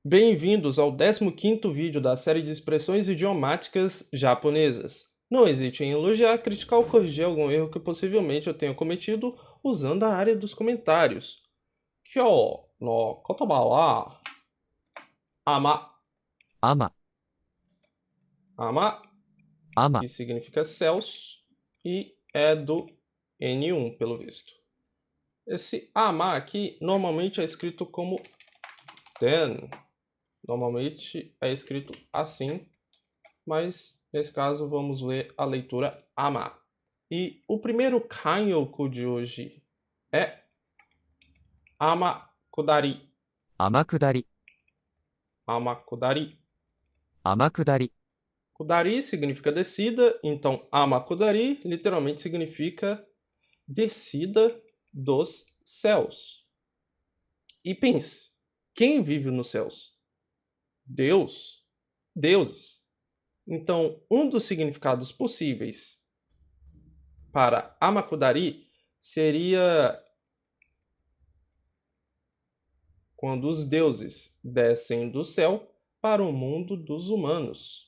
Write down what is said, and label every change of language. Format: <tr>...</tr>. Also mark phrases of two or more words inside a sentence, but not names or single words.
<pt>Bem-vindos ao 15º vídeo da série de expressões idiomáticas japonesas. Não hesite em elogiar, criticar ou corrigir algum erro que possivelmente eu tenha cometido usando a área dos comentários.</pt> <ja>今日の言葉は天. アマ、 Ama, アマ、</ja> <pt>que significa céus, e é do N1, pelo visto. Esse ama aqui normalmente é escrito como ten. Normalmente é escrito assim, mas nesse caso vamos ler a leitura ama. E o primeiro kanyoku de hoje é amakudari.</pt> <ja>天下り、 Amakudari. 天下り、</ja> <pt>Kudari significa descida, então amakudari literalmente significa descida dos céus. E pense, quem vive nos céus? Deus. Deuses. Então, um dos significados possíveis para amakudari seria quando os deuses descem do céu para o mundo dos humanos.</pt>